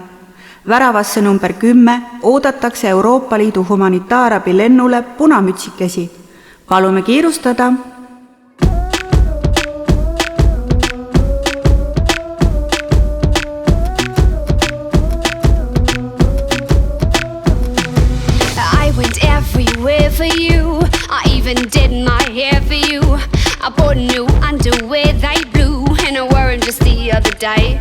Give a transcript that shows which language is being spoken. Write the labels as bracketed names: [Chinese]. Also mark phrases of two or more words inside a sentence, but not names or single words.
[Estonian] Väravasse number 10 oodatakse Euroopa Liidu humanitaarabi lennule punamütsikesi. Palume kiirustada. [English] I went everywhere for you. I even did my hair for you. I bought new underwear, they blue, and I wore them just the other day.